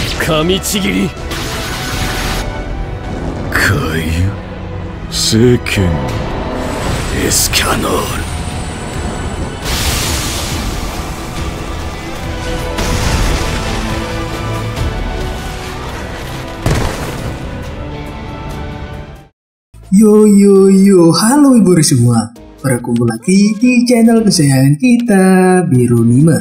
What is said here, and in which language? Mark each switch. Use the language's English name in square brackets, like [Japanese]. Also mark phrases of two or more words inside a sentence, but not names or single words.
[Japanese] 神ちぎり海遊聖剣エスキャノール。 [Indonesian] Yo, halo ibu semua. Berkumpul lagi di channel kesayangan kita, Birunima.